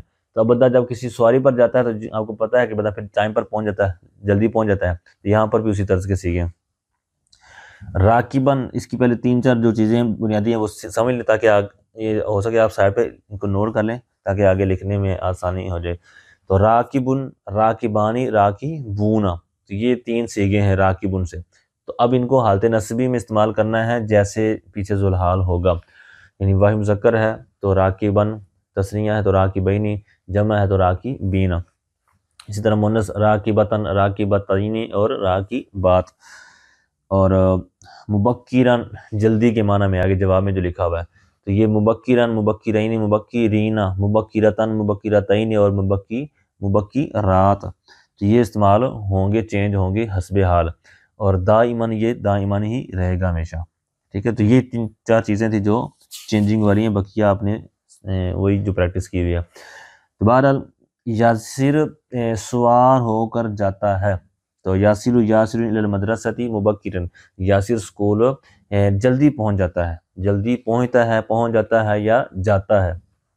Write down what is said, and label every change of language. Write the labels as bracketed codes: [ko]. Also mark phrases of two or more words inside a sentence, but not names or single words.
[ur] تو اب بندہ جب کسی سواری پر جاتا ہے تو آپ کو پتہ ہے کہ بندہ پھر ٹائم پر پہنچ جاتا ہے، جلدی پہنچ جاتا ہے. تو یہاں پر بھی اسی طرز کے سیگے ہیں. راکباً اس کی پہلے 3-4 جو چیزیں بنیادی ہیں وہ سمجھ لیں تاکہ یہ ہو سکے آپ سائڈ پہ ان کو نوٹ کر لیں تاکہ آگے لکھنے میں آسانی ہو جائے. [ar] تو راکبن، راکبانی، راکبونا، [ur] تو یہ 3 سیگے ہیں راکبن سے. تو اب ان کو حالت نصبی میں استعمال کرنا ہے جیسے پیچھے ذوالحال ہوگا، یعنی واحد مذکر ہے تو راکبن، تثنیہ ہے تو راکبینی، جمع ہے تو راکبینا. اسی طرح مؤنث [ar] راکبتن، راکبتینی [ur] اور راکبات. اور مبکران جلدی کے معنی میں آگے جواب میں جو لکھا ہوا ہے تو یہ [ar] مبکران، مبکرین، مبکرین، مبکرتن، مبکرتین [ur] اور مبکرات، تو یہ استعمال ہوں گے، چینج ہوں گے حسب حال. اور دائماً یہ دائماً ہی رہے گا ہمیشہ. ٹھیک ہے، تو یہ 3-4 چیزیں تھیں جو چینجنگ والی ہیں، بقیہ آپ نے وہی جو پریکٹس کی ہوئی ہے. تو بہرحال یاسر سوار ہو کر جاتا ہے تو یاسر [ar] الی المدرسۃ مبکرا، [ur] یاسر اسکول جلدی پہنچ جاتا ہے، جلدی پہنچتا ہے، پہنچ جاتا ہے یا جاتا ہے.